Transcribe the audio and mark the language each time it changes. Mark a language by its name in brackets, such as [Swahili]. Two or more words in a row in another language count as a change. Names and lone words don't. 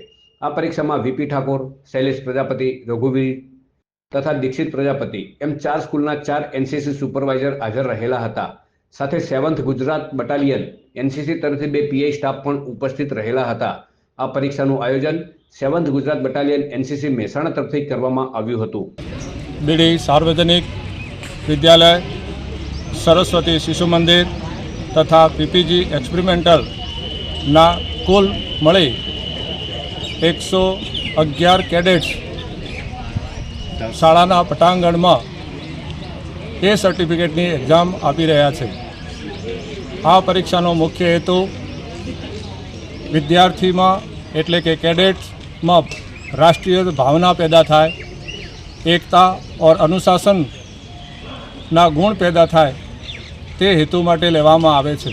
[Gujarati] આ પરીક્ષામાં વીપી ઠાકોર, શૈલેષ પ્રજાપતિ, રઘુવીર તથા દીક્ષિત પ્રજાપતિ એમ 4 સ્કૂલના 4 એનસીસી સુપરવાઇઝર હાજર રહેલા હતા। સાથે 7th ગુજરાત બટાલિયન એનસીસી તરફથી 2 પીઆઈ સ્ટાફ પણ ઉપસ્થિત રહેલા હતા। આ પરીક્ષાનું આયોજન 7th ગુજરાત બટાલિયન એનસીસી મહેસાણા તરફથી કરવામાં આવ્યું હતું। બીડી સાર્વજનિક વિદ્યાલય, સરસ્વતી શિશુ મંદિર તથા પીપીજી એક્સપેરિમેન્ટલ ના કુલ મળી 111 કેડેટ્સ શાળાના પટાંગણમાં એ સર્ટિફિકેટની એક્ઝામ આપી રહ્યા છે। આ પરીક્ષાનો મુખ્ય હેતુ વિદ્યાર્થીમાં એટલે કે કેડેટ્સમાં રાષ્ટ્રીય ભાવના પેદા થાય, એકતા और अनुशासनના ગુણ પેદા થાય તે હેતુ માટે લેવામાં આવે છે।